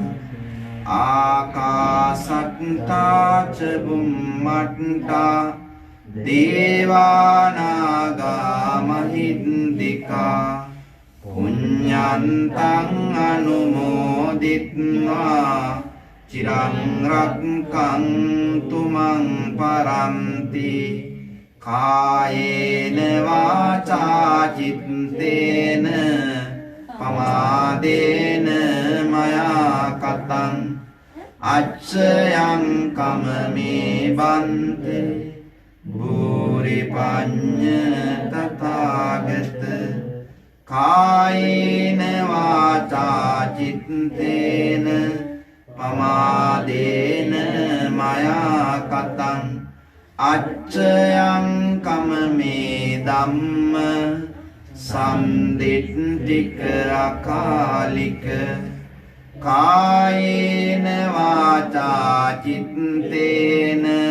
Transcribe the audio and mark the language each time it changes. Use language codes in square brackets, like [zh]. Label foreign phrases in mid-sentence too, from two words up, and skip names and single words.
[pi] ආකාසට්ටා ච බුම්මට්ටා දේවානාගා මහින්దికා පුඤ්ඤන්තං අනුමෝදිත්වා චිරං රක්ඛන්තු මං පරන්ති කායේන වාචා චිත්තේන පමාදේන මයා කතං අච්ඡයං කමමේ බන්තේ භූරි පඤ්ඤ තථාගත කායේන වාචා චිත්තේන පමාදේන මයා කතං අච්ඡයං කම මේ ධම්ම සම්දිට්ඨික අකාලික කායේන වාචා චිත්තේන